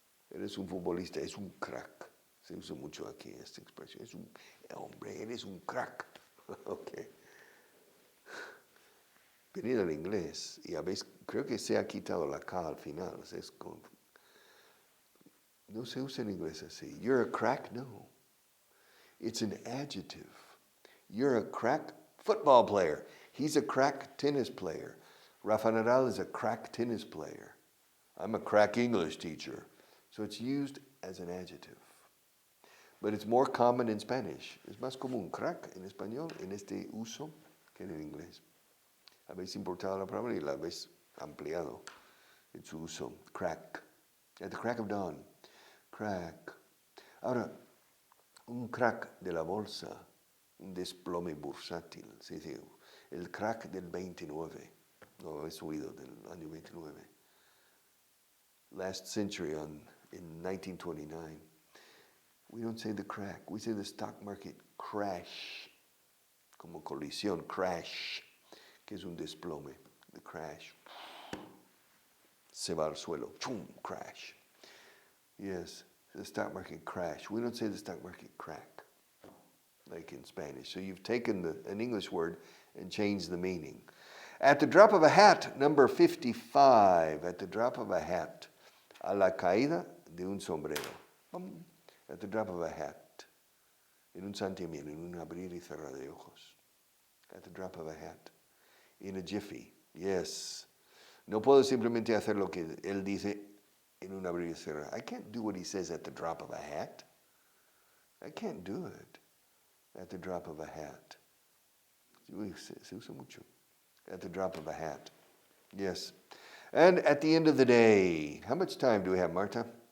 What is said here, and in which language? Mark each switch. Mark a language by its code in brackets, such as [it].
[es] Él es un futbolista, es un crack. Se usa mucho aquí esta expresión. Es un hombre, él es un crack. Okay. Venido al inglés, y a veces creo que se ha quitado la K al final. Es como, no se usa en inglés así. [en] You're a crack? No. It's an adjective. You're a crack football player. He's a crack tennis player. Rafa Nadal is a crack tennis player. I'm a crack English teacher. So it's used as an adjective. But it's more common in Spanish. [es] Es más común crack en español en este uso que en el inglés. Habéis importado la palabra y la habéis ampliado en su uso. [en] Crack. At the crack of dawn. Crack. [es] Ahora, un crack de la bolsa, un desplome bursátil. Sí, sí, el crack del 29. No, he subido del año 29. [en] Last century in 1929. We don't say the crack. We say the stock market crash. [es] Como colisión, crash. Que es un desplome. The crash. Se va al suelo. Chum, crash. [en] Yes, the stock market crash. We don't say the stock market crack, like in Spanish. So you've taken an English word and changed the meaning. At the drop of a hat, number 55. At the drop of a hat. [es] A la caída de un sombrero. [en] At the drop of a hat. [es] En un santiamén, en un abrir y cerrar de ojos. [en] At the drop of a hat. In a jiffy. Yes. [es] No puedo simplemente hacer lo que él dice en un abrir y cerrar. [en] I can't do what he says at the drop of a hat. I can't do it at the drop of a hat. [es] Se usa mucho. [en] At the drop of a hat. Yes. And at the end of the day. How much time do we have, Marta?